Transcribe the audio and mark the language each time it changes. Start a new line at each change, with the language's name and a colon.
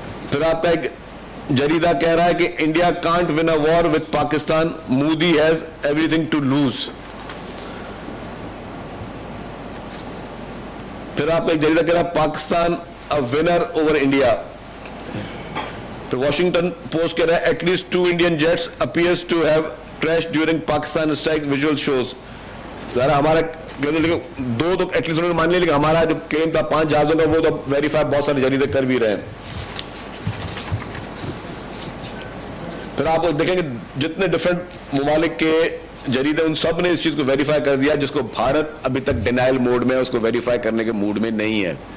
Urdu: پھر آپ کا ایک جریدہ کہہ رہا ہے کہ
English: India can't win a war with Pakistan, Modi has everything to lose.
Urdu: پھر آپ کا ایک جریدہ کہہ رہا ہے
English: Pakistan a winner over India.
Urdu: پھر واشنگٹن پوسٹ کہہ رہا ہے
English: At least 2 Indian jets appears to have crashed during Pakistan strike visual shows.
Urdu: ذرا ہمارا 2 تو ایٹ لیسٹ انہوں نے مان لیا, لیکن ہمارا جو کلیم تھا 5 جہازوں کا وہ تو ویریفائی بہت سارے جریدے کر بھی رہے ہیں. پھر آپ دیکھیں کہ جتنے ڈفرینٹ ممالک کے جریدے ان سب نے اس چیز کو ویریفائی کر دیا, جس کو بھارت ابھی تک ڈینائل موڈ میں, اس کو ویریفائی کرنے کے موڈ میں نہیں ہے.